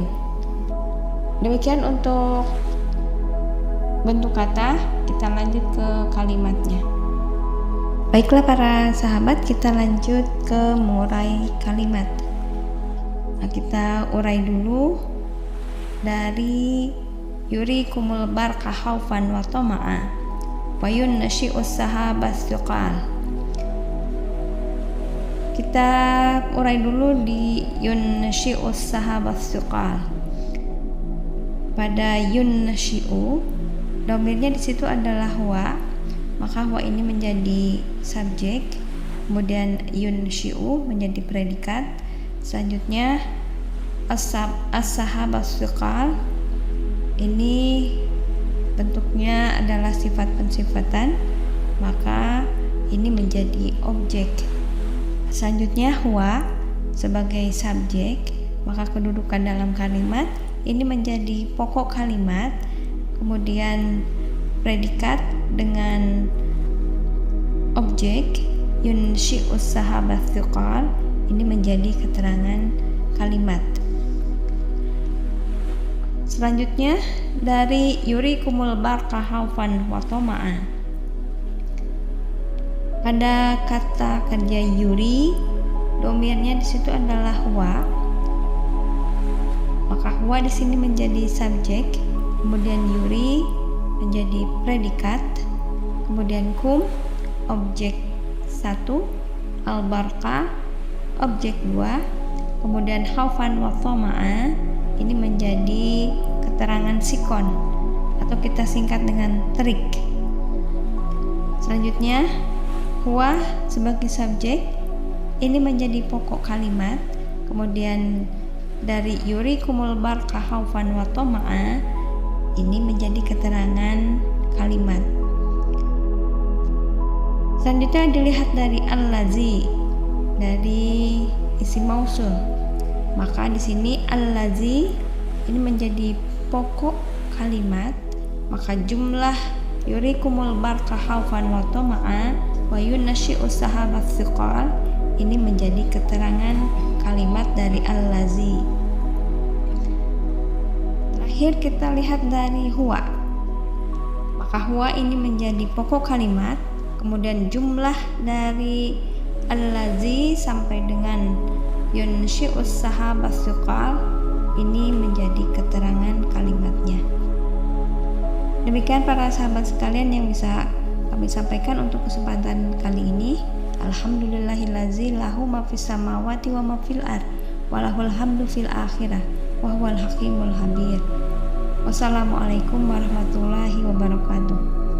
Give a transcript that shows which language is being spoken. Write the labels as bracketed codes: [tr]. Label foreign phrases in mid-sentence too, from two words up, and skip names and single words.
[id] Demikian untuk bentuk kata. Kita lanjut ke kalimatnya. Baiklah para sahabat, kita lanjut ke mengurai kalimat. Nah, kita urai dulu dari [ar] يريكم البرق خوفا وطمعا وينشئ السحاب الثقال. [id] Kita urai dulu di [ar] ينشئ السحاب الثقال. [id] Pada yunshi'u, domirnya di situ adalah huwa, maka huwa ini menjadi subjek, kemudian yunshi'u menjadi predikat. Selanjutnya [ar] السحاب الثقال, [id] ini bentuknya adalah sifat pensifatan, maka ini menjadi objek. Selanjutnya huwa sebagai subjek, maka kedudukan dalam kalimat ini menjadi pokok kalimat, kemudian predikat dengan objek [ar] ينشئ السحاب الثقال, [id] ini menjadi keterangan kalimat. Selanjutnya dari [ar] يريكم البرق خوفا وطمعا. [id] Pada kata kerja yuri, domirnya di situ adalah huwa, maka huwa di sini menjadi subjek, kemudian yuri menjadi predikat, kemudian kum objek 1, al-barqa objek 2, kemudian [ar] خوفا وطمعا [id] ini menjadi keterangan sikon atau kita singkat dengan trik. Selanjutnya huwa sebagai subjek ini menjadi pokok kalimat, kemudian dari [ar] يريكم البرق خوفا وطمعا [id] ini menjadi keterangan kalimat. Selanjutnya dilihat dari allazi, dari [ar] اسم موصول, [id] maka di sini allazi ini menjadi pokok kalimat, maka jumlah [ar] يريكم البرق خوفا وطمعا وينشئ السحاب الثقال [id] ini menjadi keterangan kalimat dari allazi. Terakhir kita lihat dari huwa, maka huwa ini menjadi pokok kalimat, kemudian jumlah dari allazi sampai dengan [ar] ينشئ السحاب الثقال [id] ini menjadi keterangan kalimatnya. Demikian para sahabat sekalian yang bisa kami sampaikan untuk kesempatan kali ini. [ar] الحمد لله الذي له ما في السماوات وما في الأرض وله الحمد في الآخرة وهو الحكيم الخبير. السلام عليكم ورحمة الله وبركاته.